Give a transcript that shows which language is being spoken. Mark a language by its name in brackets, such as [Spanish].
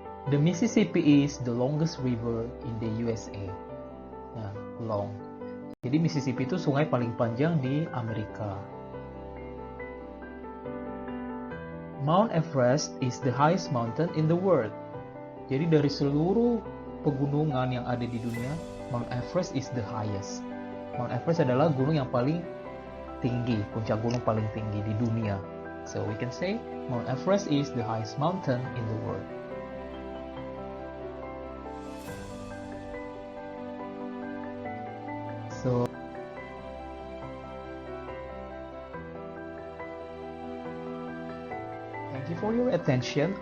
[English] The Mississippi is the longest river in the USA. Nah, long. [Indonesian] Jadi Mississippi itu sungai paling panjang di Amerika. [English] Mount Everest is the highest mountain in the world. [Indonesian] Jadi dari seluruh pegunungan yang ada di dunia, [English] Mount Everest is the highest. [Indonesian] Mount Everest adalah gunung yang paling tinggi, puncak gunung paling tinggi di dunia. [English] So we can say Mount Everest is the highest mountain in the world. So thank you for your attention.